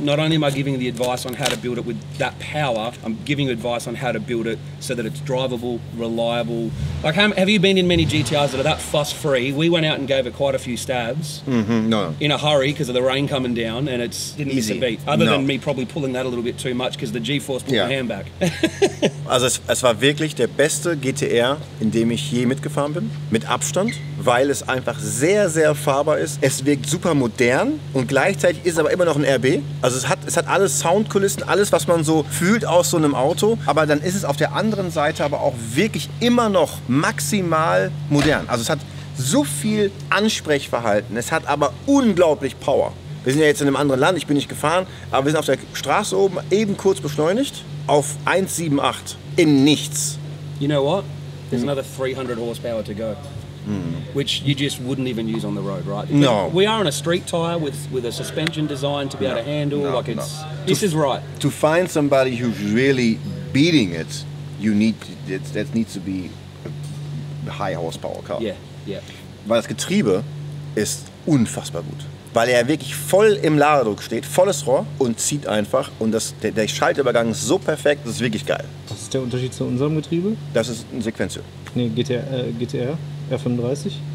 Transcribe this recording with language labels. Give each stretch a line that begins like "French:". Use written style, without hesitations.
English: Not only am I giving the advice on how to build it with that power, I'm giving you advice on how to build it so that it's drivable, reliable. Like, have you been in many GTRs that are that fuss-free? We went out and gave it quite a few stabs No. in a hurry because of the rain coming down, and it's didn't miss a Easy. beat. Other No. than me probably pulling that a little bit too much because the G-force pulled
German: Ja.
English: my hand back.
German: Also es war wirklich der beste GTR, in dem ich je mitgefahren bin, mit Abstand, weil es einfach sehr, sehr fahrbar ist. Es wirkt super modern und gleichzeitig ist es aber immer noch ein RB. Also es hat alles Soundkulissen, alles, was man so fühlt aus so einem Auto. Aber dann ist es auf der anderen Seite aber auch wirklich immer noch maximal modern. Also es hat so viel Ansprechverhalten, es hat aber unglaublich Power. Wir sind ja jetzt in einem anderen Land, ich bin nicht gefahren, aber wir sind auf der Straße oben, eben kurz beschleunigt, auf 1,78 in nichts.
English: You know what? There's another 300 horsepower to go, which you just wouldn't even use on the road, right? No. We are on a street tyre with a suspension designed to be able to handle. No, like this is right. To find somebody who's really beating it, that needs to be a high horsepower car. Yeah, yeah.
German: Weil das Getriebe ist unfassbar gut. Weil er wirklich voll im Ladedruck steht, volles Rohr und zieht einfach. Und der Schaltübergang ist so perfekt, das ist wirklich geil. Was ist der Unterschied zu unserem Getriebe? Das ist ein Sequenzio. Nee, GTR R35.